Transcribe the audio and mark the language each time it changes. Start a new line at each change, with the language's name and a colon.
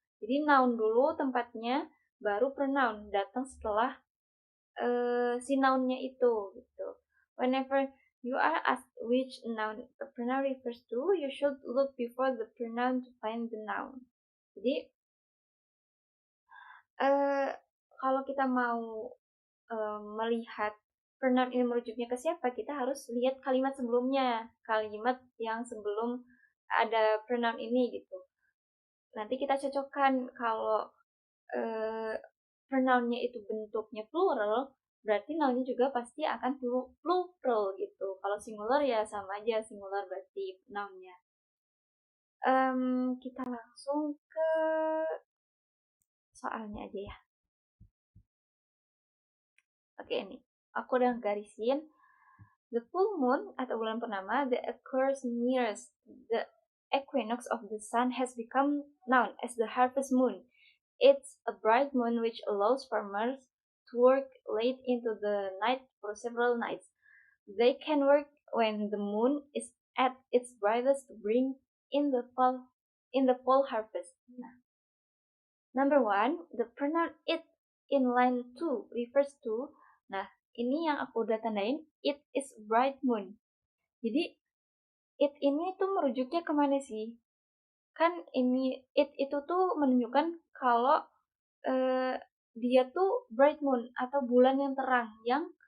Indonesian: Jadi noun dulu tempatnya, baru pronoun datang setelah si nounnya itu gitu.
English: Whenever you are asked which noun a pronoun refers to, you should look before the pronoun to find the noun.
Indonesian: Jadi kalau kita mau melihat pronoun ini merujuknya ke siapa, kita harus lihat kalimat sebelumnya, kalimat yang sebelum ada pronoun ini gitu. Nanti kita cocokkan kalau pronounnya itu bentuknya plural, berarti nounnya juga pasti akan plural gitu. Kalau singular ya sama aja, singular berarti nounnya. Kita langsung ke soalnya aja ya. Oke, ini aku udah garisin.
English: The full moon
Indonesian: atau bulan purnama
English: that occurs nearest the equinox of the sun has become known as the harvest moon. It's a bright moon which allows farmers to work late into the night for several nights. They can work when the moon is at its brightest to bring in the fall harvest. Nah, number one, the pronoun it in line 2 refers to.
Indonesian: Nah, ini yang aku udah tandain,
English: it is bright moon.
Indonesian: Jadi it ini tuh merujuknya kemana sih? Kan ini it itu tuh menunjukkan kalau dia tuh bright moon atau bulan yang terang yang